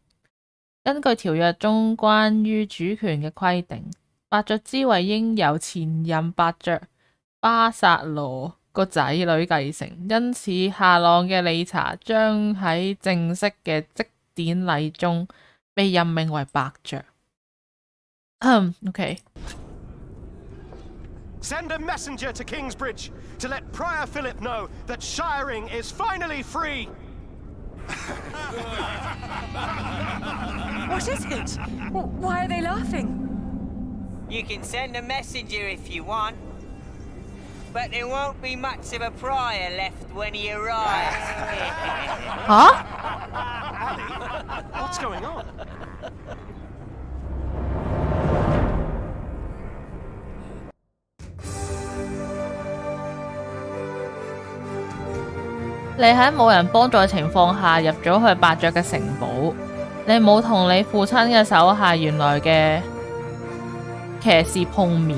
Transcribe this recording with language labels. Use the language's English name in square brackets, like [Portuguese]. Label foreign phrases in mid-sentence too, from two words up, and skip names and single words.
[Cantonese] 根據條約中關於主權嘅規定，伯爵之位應由前任伯爵巴薩羅個仔女繼承，因此夏朗嘅理查將喺正式嘅職典禮中被任命為伯爵。OK。 [English] Send a messenger to Kingsbridge to let Prior Philip know that Shiring is finally free. What is it? Why are they laughing? You can send a messenger if you want, but there won't be much of a prior left when he arrives. Huh? What's going on? [Cantonese] 你喺冇人幫助嘅情況下入咗去伯爵嘅城堡，你冇同你父親嘅手下原來嘅騎士碰面。